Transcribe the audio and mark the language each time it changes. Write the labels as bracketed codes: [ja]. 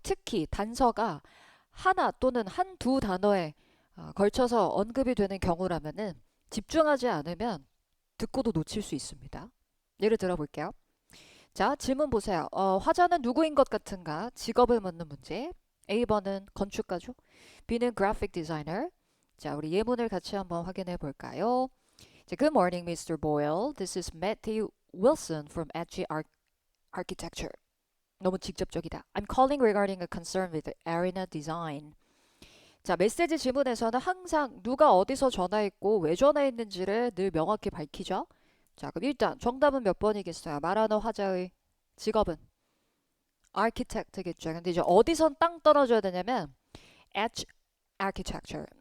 [ko] 특히 단서가 하나 또는 한두 단어에 걸쳐서 언급이 되는 경우라면은 집중하지 않으면 듣고도 놓칠 수 있습니다. 예를 들어 볼게요. 자, 질문 보세요. 화자는 누구인 것 같은가? 직업을 묻는 문제. A번은 건축가죠. B는 graphic designer. 자, 우리 예문을 같이 한번 확인해 볼까요? 자, [en] Good morning, Mr. Boyle. This is Matthew Wilson from Edgy Architecture. [ko] 너무 직접적이다. [en] I'm calling regarding a concern with arena design. [ko] 자, 메시지 지문에서는 항상 누가 어디서 전화했고 왜 전화했는지를 늘 명확히 밝히죠. 자, 그럼 일단 정답은 몇 번이겠어요? 말하는 화자의 직업은 architect겠죠. 근데 이제 어디선 땅 떨어져야 되냐면 Edge Architecture.